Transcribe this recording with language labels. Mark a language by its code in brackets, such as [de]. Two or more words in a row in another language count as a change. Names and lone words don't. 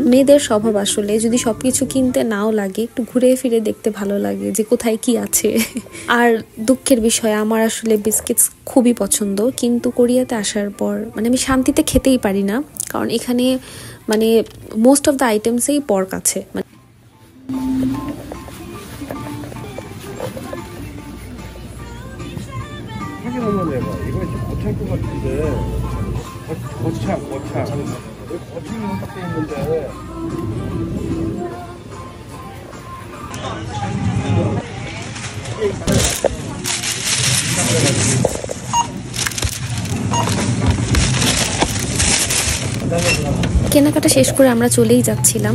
[bn] মেয়েদের স্বভাব আসলে যদি সবকিছু কিনতে নাও লাগে, একটু ঘুরে ফিরে দেখতে ভালো লাগে যে কোথায় কি আছে। আর দুঃখের বিষয়, আমার আসলে বিস্কিটস খুবই পছন্দ, কিন্তু কোরিয়াতে আসার পর মানে আমি শান্তিতে খেতেই পারি না, কারণ এখানে মানে [en] most of the [bn] আইটেমসেই পর্ক আছে। [ko] 한번 해봐. 이거 이제 고찰 것 같은데. 고창. 여기 고창이 딱 돼 있는데. [bn] কেনাকাটা শেষ করে আমরা চলেই যাচ্ছিলাম।